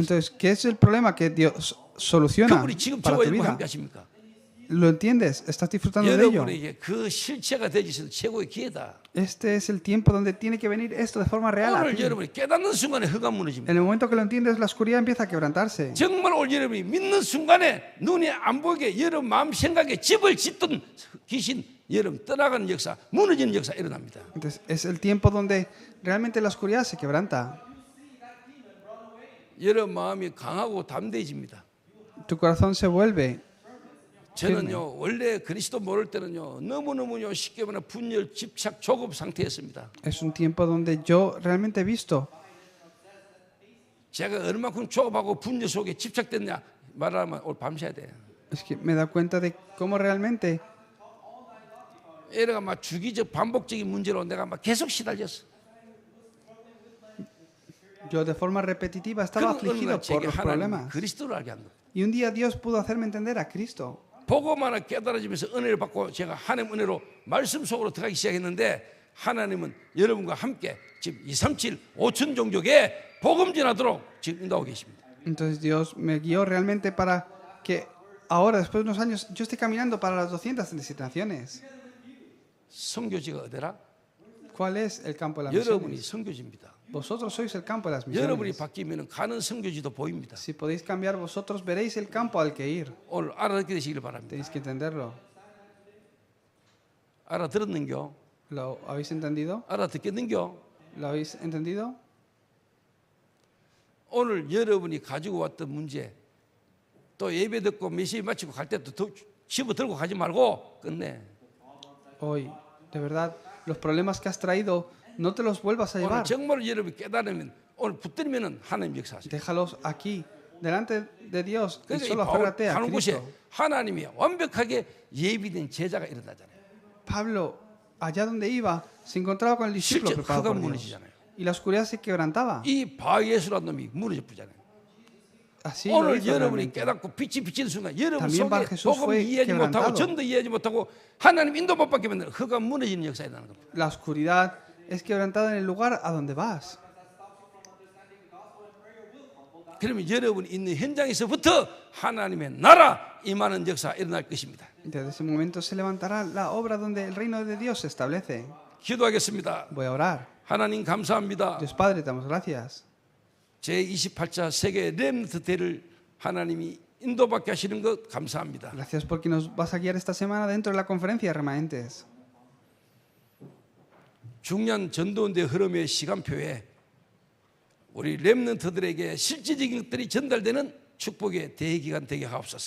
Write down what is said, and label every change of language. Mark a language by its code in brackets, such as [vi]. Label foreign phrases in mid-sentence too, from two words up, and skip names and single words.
[es] Entonces, ¿qué es el problema que Dios soluciona [ko] 그분이 지금 [es] para [ko] 저와 [es] tu [ko] 여러분 [es] vida? [ko] 함께 하십니까? [es] ¿Lo entiendes? ¿Estás disfrutando de ello? [ko] 여러분에게 그 실체가 되어주셔서 최고의 기회다. [es] Este es el tiempo donde tiene que venir esto de forma real a [ko] 오늘 [es] ti. [ko] 여러분이 깨닫는 순간에 흑암 [es] En [ko] 무너집니다. [es] el momento que lo entiendes, la oscuridad empieza a quebrantarse. [ko] 정말 오늘 여러분이 믿는 순간에 눈에 안 보이게 여러분 마음 생각에 집을 짓던 귀신 여러분 떠나가는 역사, 무너지는 역사 일어납니다. [es] Entonces, es el tiempo donde realmente la oscuridad se quebranta. [ko] 여러분 마음이 강하고 담대해집니다. [es] Tu corazón se vuelve. [ko] 저는요 원래 그리스도 모를 때는요 너무너무요 쉽게 말하면 분열, 집착, 조급 상태였습니다. [es] Es un tiempo donde yo realmente he visto [ko] 제가 얼마큼 조급하고 분열 속에 집착됐냐 말하면 오늘 밤새야 돼. [es] es que me da cuenta de cómo realmente [ko] 얘가 막 주기적 반복적인 문제로 내가 막 계속 시달렸어. [es] yo de forma repetitiva estaba [ko] 그런 [es] afligido [ko] 어느 날 [es] por [ko] 제게 [es] los [ko] 하나님 [es] problemas. [ko] 그리스도를 알게 한 거예요. [es] Y un día Dios pudo hacerme entender a Cristo. [ko] 보고만 하나 깨달아지면서 은혜를 받고 제가 하나님 은혜로 말씀 속으로 들어가기 시작했는데 하나님은 여러분과 함께 지금 237, 5천 종족에 복음 전하도록 지금 인도하고 계십니다. [es] Entonces Dios me guió realmente para que ahora, después de unos años, yo esté caminando para las 237 naciones. [ko] 선교지가 어디라? [es] ¿Cuál es el campo de las [ko] 여러분이 [es] misiones? [ko] 선교지입니다. [es] Vosotros sois el campo de las [ko] 여러분이 [es] misiones. [ko] 바뀌면 가는 선교지도 보입니다. [es] Si podéis cambiar vosotros, veréis el campo al que ir. [ko] 오늘 알아듣게 되시길 바랍니다. [es] Tenéis que entenderlo. [ko] 알아들었는겨? [es] ¿Lo habéis entendido? [ko] 알아듣겠는겨? [es] ¿Lo habéis entendido? [ko] 오늘 여러분이 가지고 왔던 문제 또 예배 듣고 메시지 마치고 갈 때도 더 집어 들고 가지 말고 끝내. [es] Hoy, de verdad, los problemas que has traído, no te los vuelvas a [ko] 오늘 [es] llevar. [ko] 정말 여러분이 깨달으면 오늘 붙들면은 하나님 역사하세요. [es] Déjalos aquí, delante de Dios, y [ko] 그러니까 이 [es] solo [ko] 바울 [es] aférrate a [ko] 가는 곳에 [es] Cristo. [ko] 하나님이 완벽하게 예비된 제자가 일어나잖아요. [es] Pablo, allá donde iba, se encontraba con el discípulo [ko] 실제 [es] preparado [ko] 흑암 [es] por Dios. [ko] 무너지잖아요. [es] Y la oscuridad se quebrantaba. [ko] 이 바예수라는 놈이 무너져 버리잖아요. [es] Así lo [ko] 오늘 [es] hizo [ko] 여러분이 [es] realmente. [ko] 깨닫고 빛이 비치는 순간 여러분 [es] También Bar [ko] 속에 [es] Jesús [ko] 복음 [es] fue [ko] 이해하지 못하고 [es] quebrantado. [ko] 전도 이해하지 못하고 하나님 인도 못 받게 만드는 흑암 무너지는 역사에 나는 겁니다. [es] La oscuridad es quebrantada en el lugar a donde vas. [ko] 그러면 여러분이 있는 현장에서부터 하나님의 나라 임하는 역사 일어날 것입니다. [es] Desde ese momento se levantará la obra donde el reino de Dios se establece. [ko] 기도하겠습니다. [es] Voy a orar. [ko] 하나님 감사합니다. [es] Dios Padre, te damos gracias. [ko] 제28차 세계 렘넌트 대를 하나님이 인도받게 하시는 것 감사합니다. [es] Gracias porque nos vas a guiar esta semana dentro de la conferencia de remanentes. [ko] 중요한 전도운대 흐름의 시간표에 우리 렘넌트들에게 실질적인 것들이 전달되는 축복의 대기간 되게 하옵소서.